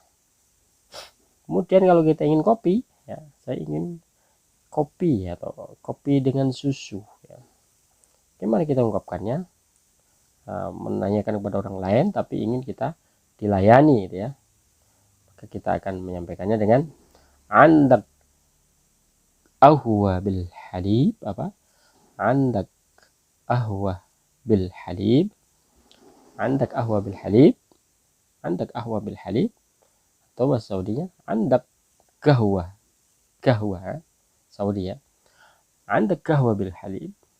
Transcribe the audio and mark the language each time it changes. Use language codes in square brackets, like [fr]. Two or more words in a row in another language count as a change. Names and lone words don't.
[id] Kemudian kalau kita ingin kopi ya, saya ingin kopi atau kopi dengan susu ya. Gimana kita ungkapkannya? Menanyakan kepada orang lain tapi ingin kita dilayani gitu ya, maka kita akan menyampaikannya dengan [ar] عندك قهوة بالحليب, [id] apa, [ar] عندك قهوة بالحليب، عندك قهوة بالحليب، عندك قهوة بالحليب. [id] Atau bahasa Saudinya [ar] عندك قهوة، قهوة سعودية [id] ya, [ar] عندك قهوة بالحليب.